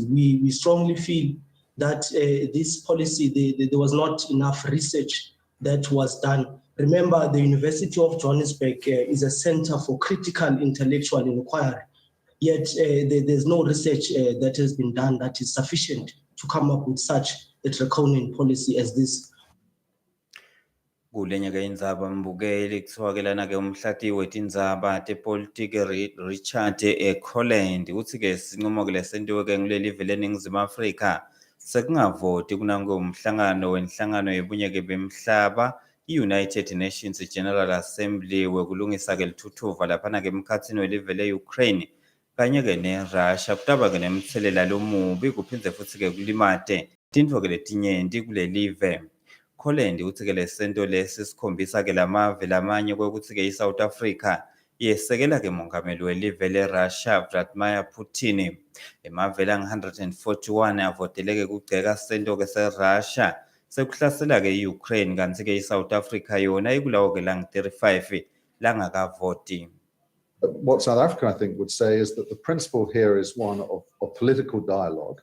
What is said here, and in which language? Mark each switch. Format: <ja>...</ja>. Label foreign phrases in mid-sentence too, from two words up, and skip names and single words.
<en>We strongly feel that this policy, there was not enough research that was done. Remember, the University of Johannesburg is a center for critical intellectual inquiry, yet there's no research that has been done that is sufficient to come up with such a draconian policy as this.</en> <ss>Kulenye-ke indzaba mbukeli kuthiwa-ke umhlati wetindzaba tepolitiki Richard Colland uthi-ke sinqumo-ke lesentiwe-ke nguleli live leNingizimu Afrika sekungavoti kunange umhlangano wenhlangano yebunyeke bemhlaba i-</ss> <en>United Nations General Assembly</en> <ss>wekulungisa-ke lithuthuva laphana-ke emkhatsini welive le-Ukraine kanye-ke ne-Russia kutaba-ke nemthelela lomubi kuphindze futhi-ke kulimate tintfo-ke letinyenti kule live. Colland uthi-ke lesento lesi sikhombisa-ke lamave lamanye kwekuthi-ke i-South Africa yesekela-ke mongameli welive le-Russia Vladimir Putin. Emave lang-141 avoteleke kugceka sento-ke se-Russia sekuhlasela-ke i-Ukraine kanti-ke i-South Africa yona ikulawo-ke lang-35 langakavoti.</ss> <en>What South Africa, I think, would say is that the principle here is one of political dialogue.</en>